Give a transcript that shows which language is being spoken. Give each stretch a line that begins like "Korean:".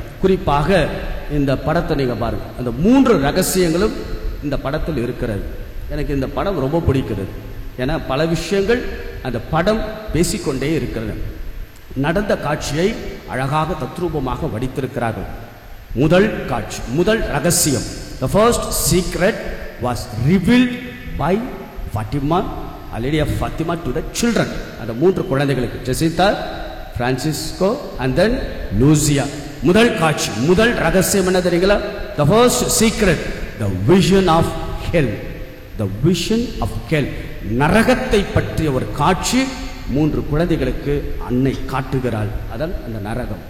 Tamil: குறிப்பாக இந்த படத்தை நீங்க பாருங்க. அந்த 3 ரகசியங்களும் இந்த படத்தில் இருக்கிறது. எனக்கு இந்த படம் ரொம்ப பிடிக்கிறது. ஏன்னா பல விஷயங்கள் அந்த படம் பேசிக்கொண்டே இருக்கிறது. நடந்த காட்சியை அழகாக தத்ரூபமாக வடித்திருக்கிறார்கள். முதல் காட்சி, முதல் ரகசியம்,
English: the first secret was revealed by Fatima, a lady of Fatima, to the children.
Tamil: அந்த 3 குழந்தைகளுக்கு, Jesintha, Francisco
English: and then
Tamil: Lucia. முதல் காட்சி, முதல் ரகசியம் என்ன தெரியுங்களா?
English: the first secret, the vision of hell. the vision of hell,
Tamil: நரகத்தை பற்றிய ஒரு காட்சி 3 குழந்தைகளுக்கு அன்னை காட்டுகிறாள். அதான் அந்த நரகம்.